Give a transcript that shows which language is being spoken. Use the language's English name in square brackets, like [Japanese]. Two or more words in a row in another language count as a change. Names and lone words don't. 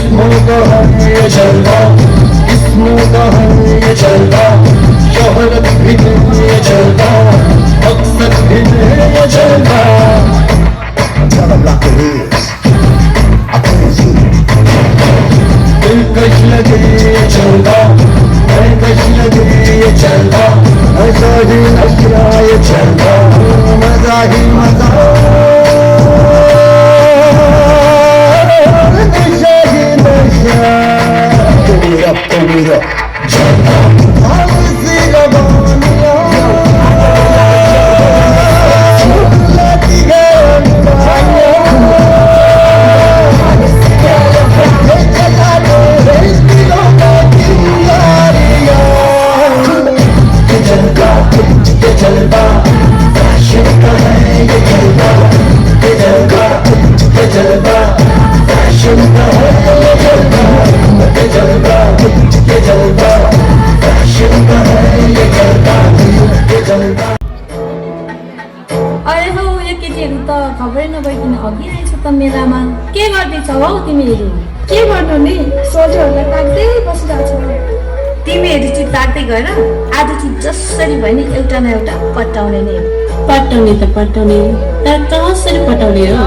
[Hindi] का है ये जलवा, किस्मों का है ये जलवा, शोहरत भी नहीं ये जलवा, मकसद भी नहीं ये जलवा। [English] Tell them like it is. I praise you. [Hindi] दिलकश लगे ये जलवा, दिलकश लगे ये जलवा, ऐसा ही नशा ये जलवा, मजा ही मजा, नशा ही नशा। [English] Turn it up, [Hindi] जलवा, हम सी रवानियाँ, लगी है जलवा, फैशन का है ये जलवा, ये जलवा, ये जलवा, फैशन का है ये जलवा, ये जलवा, ये जलवा, फैशन का है ये जलवा, ये जलवा। [Nepali] अरे हौ यो केटीहरू त खबरै नभइकन हगिरहेछ त मेलामा। के गर्दैछौ हौ तिमीहरू? के गर्नु नि, सोझोहरूलाई ताक्दै बसिरहेको छ। तिमीहरू चाहिँ ताक्दै गएर आज चाहिँ जसरी भयो नि एउटा न एउटा पटाउने नै। पटाउने त पटाउने, तर कसरी पटाउने हो?